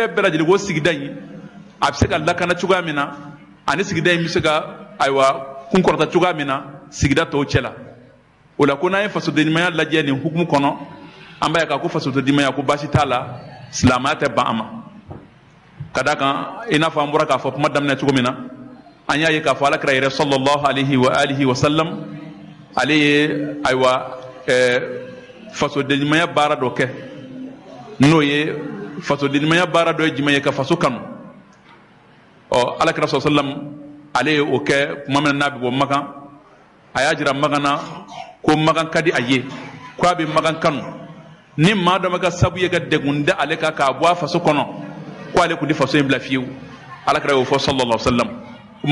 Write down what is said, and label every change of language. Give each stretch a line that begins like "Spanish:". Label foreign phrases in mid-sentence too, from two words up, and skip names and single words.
Bambara: bɛɛ lajɛlen o sigida in a bɛ se ka lakana cogoya min na ani sigida in bɛ se ka ayiwa kunkɔrɔta cogoya min na sigida tɔw cɛ la o la ko n'an ye fasodenɲumanya lajɛ nin hukumu kɔnɔ an b'a ye k'a ko fasodenɲumanya ko baasi t'a la silamɛya tɛ ban a ma ka d'a kan i n'a fɔ an bɔra k'a fɔ kuma daminɛ cogo min na an y'a ye k'a fɔ alakira yɛrɛ
Arabic: صلى الله عليه وعلى آله وسلم
Bambara: ale ye ayiwa fasodenɲumanya baara dɔ kɛ n'o ye fasodenɲumanya baara dɔ ye jumɛn ye ka faso kanu ɔ alakira
Arabic: صلى الله عليه وسلم
Bambara: ale ye o kɛ tuma min na n'a bɛ bɔ Makan a y'a jira Makan na ko Makan ka di a ye ko a bɛ Makan kanu ni maa dɔ ma kɛ sabu ye ka degun da ale kan k'a bɔ a faso kɔnɔ ko ale tun tɛ faso in bila fiyewu alakira y'o fɔ
Arabic: صلى الله عليه وسلم
Bambara: o ma